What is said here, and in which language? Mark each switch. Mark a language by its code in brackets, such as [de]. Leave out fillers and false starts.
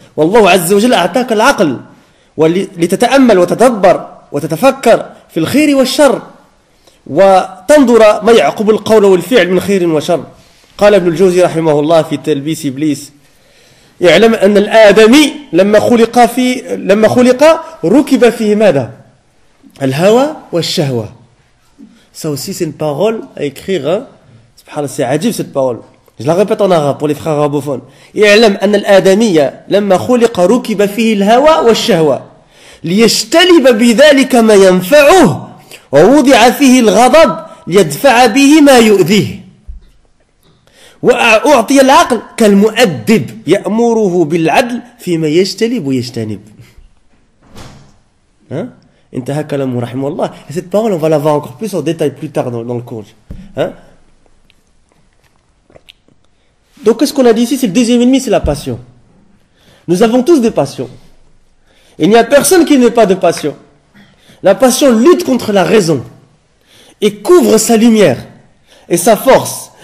[ar] والله عز وجل أعطاك العقل لتتأمل وتتدبر وتتفكر في الخير والشر وتنظر ما يعقب القول والفعل من خير وشر. قال ابن الجوزي رحمه الله في تلبيس إبليس: يعلم أن الآدمي لما خلق ركب فيه ماذا؟ الهوى والشهوة. [fr] Ça aussi c'est une parole à écrire, hein? C'est [ar] عجيب [fr] cette parole. Je la répète en arabe pour les frères arabophones. [ar] اعلم أن الآدمية لما خلق ركب فيه الهوى والشهوة ليجتلب بذلك ما ينفعه ووضع فيه الغضب ليدفع به ما يؤذيه وأعطي العقل كالمؤدب يأمره بالعدل فيما يجتلب ويجتنب. Hein? انتهى كلامه رحمه الله. [fr] Et cette parole, on va la voir encore plus en détail plus tard dans le cours. Hein? Donc, qu'est-ce qu'on a dit ici? C'est le deuxième ennemi, c'est la passion. Nous avons tous des passions. Il n'y a personne qui n'ait pas de passion. La passion lutte contre la raison et couvre sa lumière et sa force.